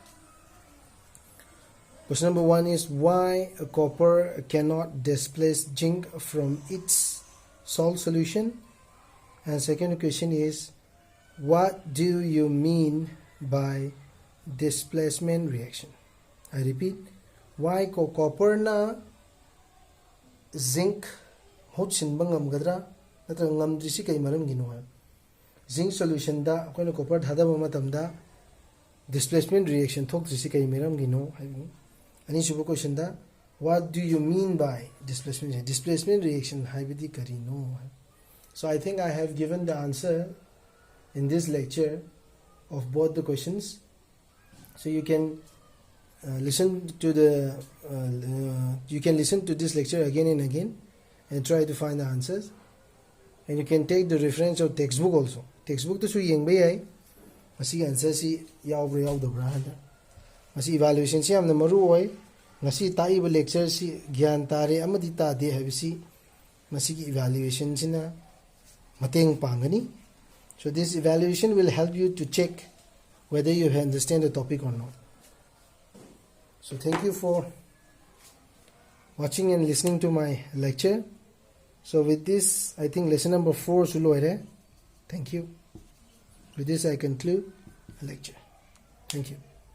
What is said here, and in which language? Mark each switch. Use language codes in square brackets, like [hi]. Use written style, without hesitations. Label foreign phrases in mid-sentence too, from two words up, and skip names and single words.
[en] Question number 1 is why copper cannot displace zinc from its salt solution, and second question is what do you mean by displacement reaction? I repeat, why copper [mni] na zinc hot sinba ngamgadra natra ngamdrisi kai maram gino ha zinc solution da akoina copper thadaba matamda [en] displacement reaction [mni] thokdrisi kai maram gino ani subu question da [en] what do you mean by displacement reaction [mni] haibidi karino. [en] So I think I have given the answer in this lecture of both the questions, so you can listen to this lecture again and again and try to find the answers, and you can take the reference of textbook also. [mni] Textbook to su yengba yai masi answer si yaubra yaudabra hada masi evaluation si amna maru oi ngasi tai ba lecture si gyan tare amadi ta de habisi masi ki evaluation sina mateng pangani. [en] So this evaluation will help you to check whether you understand the topic or not. So thank you for watching and listening to my lecture. So with this, I think lesson number 4 [mni] sulo hai. [en] Thank you. With this I conclude the lecture. Thank you.